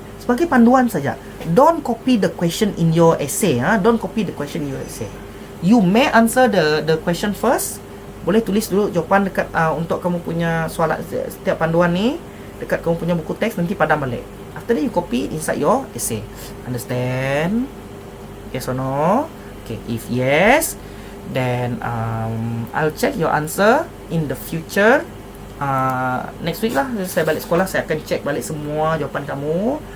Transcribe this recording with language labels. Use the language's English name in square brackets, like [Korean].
[Malay] Sebagai panduan saja. [English] Don't copy the question in your essay. Don't copy the question in your essay. You may answer the question first. [Malay] Boleh tulis dulu jawapan dekat untuk kamu punya soalan setiap panduan ni dekat kamu punya buku teks, nanti padam balik. [English] After that you copy it inside your essay. Understand? Yes or no? Okay, if yes, then I'll check your answer in the future. Next week [Malay] lah, saya balik sekolah, saya akan check balik semua jawapan kamu.